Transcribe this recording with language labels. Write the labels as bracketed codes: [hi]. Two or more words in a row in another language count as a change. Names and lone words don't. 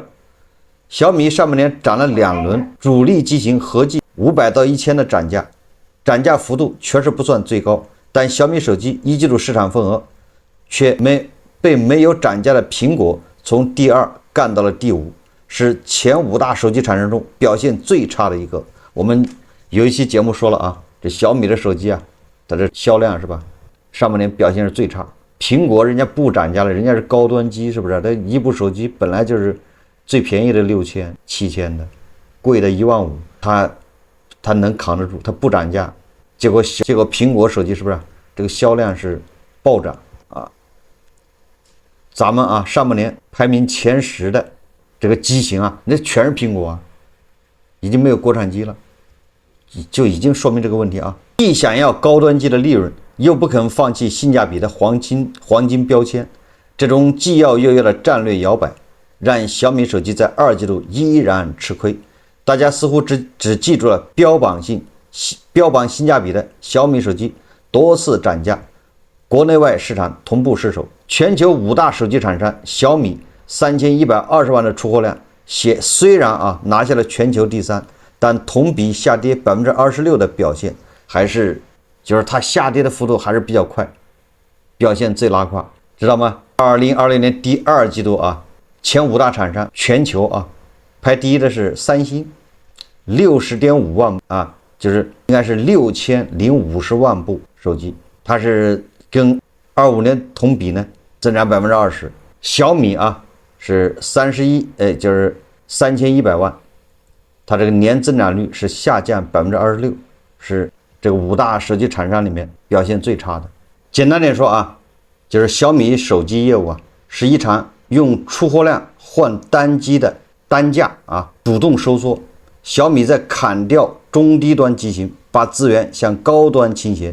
[zh] 小米上半年漲了2輪，主力機型合計500到1000的漲價，漲價幅度確實不算最高，但小米手機一季度市場份額卻被沒有漲價的蘋果從第2幹到了第5，是前5大手機廠商中表現最差的一個。我們有一期節目說了啊，這小米的手機啊，它的銷量是吧，上半年表现是最差。蘋果人家不漲價了，人家是高端機，是不是？它一部手机本來就是最便宜的6000、7000的，貴的15000，它能扛得住，它不漲價。結果蘋果手機是不是這個銷量是暴漲啊？咱們啊上半年排名前10的這個機型啊，那全是蘋果啊，已經沒有國產機了，就已經說明這個問題啊。既想要高端機的利潤，又不肯放棄性價比的黃金標籤，這種既要又要的戰略搖擺，讓小米手機在2季度依然吃虧。大家似乎只記住了標榜性價比的小米手機多次漲價，國內外市場同步失守。全球5大手機廠商，小米3120萬的出貨量雖然啊拿下了全球第3，但同比下跌26%的表現，就是它下跌的幅度还是比较快，表現最拉胯，知道吗？2020年第2季度啊，前5大厂商全球啊，排第一的是三星，60.5万啊，就是应该是6050万部手机，它是跟25年同比呢增长20%。小米啊是就是3100万，它这個年增長率是下降26%，是这个5大手機廠商裡面表現最差的。簡單點說啊，就是小米手機業務啊，是一場用出貨量換單機的單價啊主動收縮。小米在砍掉中低端機型，把資源向高端傾斜。